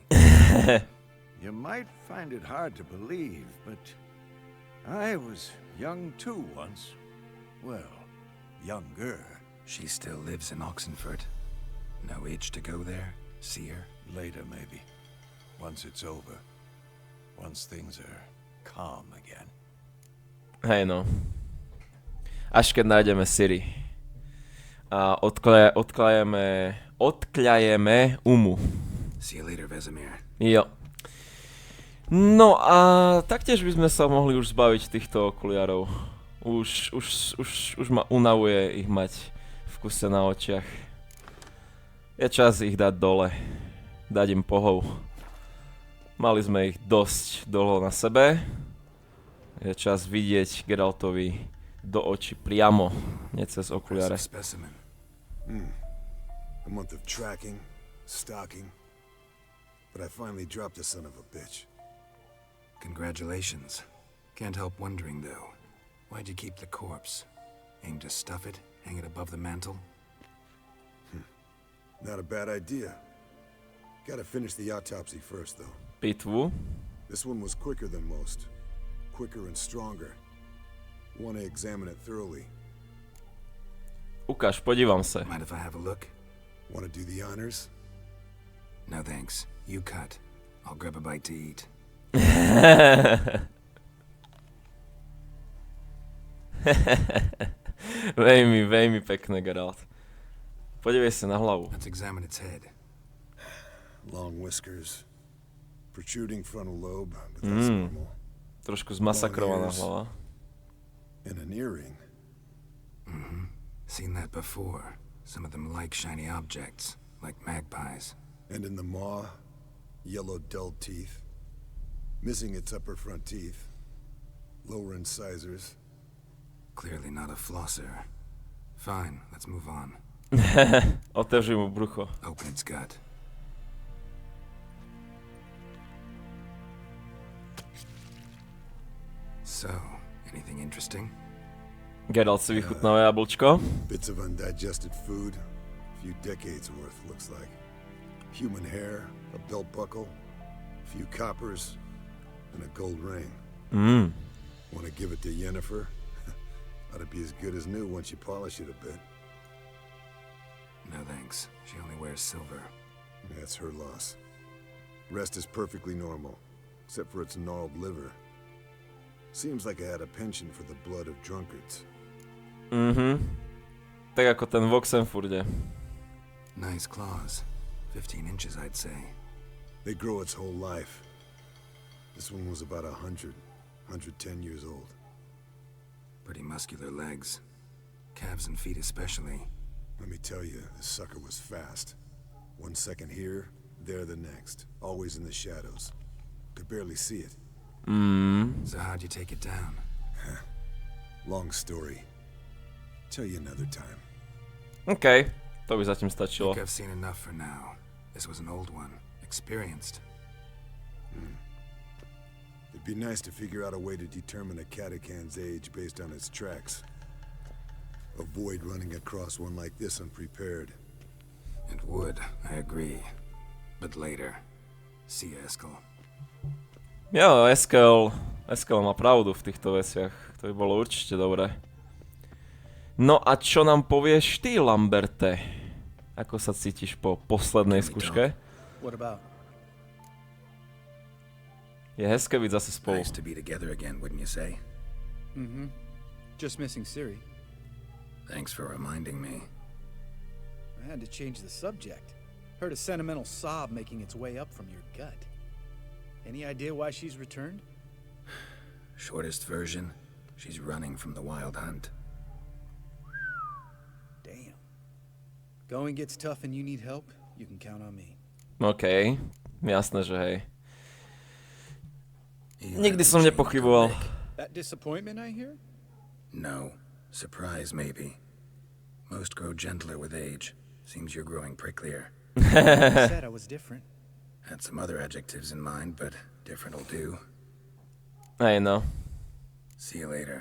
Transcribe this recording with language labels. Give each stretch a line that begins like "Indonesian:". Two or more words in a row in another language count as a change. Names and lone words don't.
English: You might find it hard to believe, but I was young too once. Well, younger. She still lives in Oxenfurt. No age to go there? See her? Later, maybe. Once it's over. Once things are calm again.
Slovak: Hej no. Až keď nájdeme Siri. A odkľajeme umu.
English: See you later, Vesemir.
Slovak: Jo. No a taktiež by sme sa mohli už zbaviť týchto okuliarov. Už ma unavuje ich mať v kuse na očiach. Je čas ich dať dole. Dať im pohov. Mali sme ich dosť dlho na sebe. Je čas vidieť Geraltovi do očí priamo, nie cez okuliare.
English: A month of tracking, stalking, but I finally dropped the son of a bitch. Congratulations. Can't help wondering though. Why'd you keep the corpse? Aim to stuff it? Hang it above the mantle? Not a bad idea. Gotta finish the autopsy first, though.
Slovak: Pitvu.
English: This one was quicker than most. Quicker and stronger. Wanna examine it thoroughly.
Slovak: Ukáž, podívam sa.
English: Mind if I have a look? Wanna do the honors? No thanks. You cut. I'll grab a bite to eat.
Slovak: Veľmi pekné, Geralt.
Czech: Podívej sa na hlavu.
English: Let's examine its head. Long whiskers. Protruding frontal lobe, but that's normal.
Slovak: Trošku zmasakrovaná hlava.
English: And an earring. Seen that before. Some of them like shiny objects, like magpies. And in the maw, yellow dull teeth. Missing its upper front teeth. Lower incisors. Clearly not a flosser. Fine, let's move on.
Czech: Otevři mu brucho.
English: Open its gut. So, anything interesting?
Slovak: Geralt si vychutnáva jablčko.
English: Bits of undigested food. A few decades worth, looks like. Human hair, a belt buckle, a few coppers, and a gold ring. Want to give it to Yennefer? Ought to be as good as new once you polish it a bit. No thanks. She only wears silver. That's her loss. Rest is perfectly normal, except for its gnarled liver. Seems like I had a penchant for the blood of drunkards.
Slovak: Tak ako ten v Oxenfurde.
English: Nice claws. 15 inches, I'd say. They grow its whole life. This one was about 100, 110 years old. Pretty muscular legs. Calves and feet especially. Let me tell you, this sucker was fast. 1 second here, there the next. Always in the shadows. Could barely see it. So how'd you take it down? Long story. Tell you another time.
Slovak: OK, to by zatím
English: I
Slovak: stačilo.
English: think I've seen enough for now. This was an old one. Experienced. It'd be nice to figure out a way to determine a catacan's age based on its tracks. Avoid running across one like this unprepared. It would, I agree. But later. See you, Eskel.
Slovak: Jo, Eskel má pravdu v týchto veciach. To by bolo určite dobré. No a čo nám povieš ty, Lamberte? Ako sa cítiš po poslednej skúške?
English: What about?
Czech: Je hezké byť zase spolu.
English: Nice to be together again, wouldn't you say? Mm-hmm. Just missing Ciri. Thanks for reminding me. I had to change the subject. Heard a sentimental sob making its way up from your gut. Any idea why she's returned? Shortest version, she's running from the wild hunt. Damn. Going gets tough and you need help, you can count on me.
Slovak: OK, jasné, že hej. Nikdy som nepochyboval.
English: That disappointment I hear? No. Surprise, maybe. Most grow gentler with age. Seems you're growing pricklier. I said I was different. Had some other adjectives in mind, but different'll do.
Slovak: Hej no.
English: See you later.